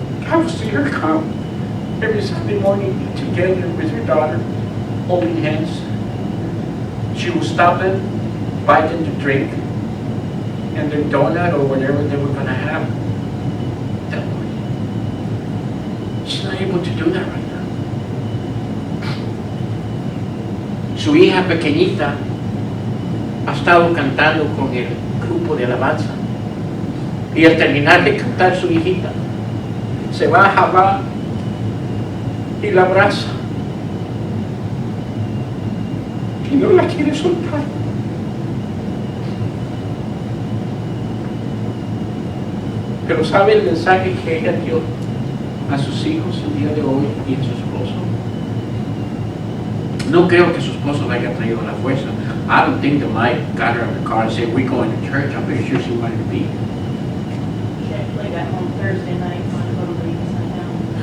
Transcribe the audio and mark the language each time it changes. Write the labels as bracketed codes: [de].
[en] I would see her come every Sunday morning together with her daughter, holding hands. she would stop them, buy them to drink, and their donut or whatever they were going to have that morning. She's not able to do that right now. [es] Su hija pequeñita ha estado cantando con el grupo de alabanza. Y al terminar de cantar su hijita, se va a jalar y la abraza. Y no la quiere soltar. Pero ¿sabe el mensaje que ella dio a sus hijos el día de hoy y a su esposo? No creo que su esposo le haya traído la fuerza. [en] I don't think the wife got her in the car and said, we're going to church. I'm pretty sure she wanted to be. She actually got home Thursday night, wanted to go to the Sunday down.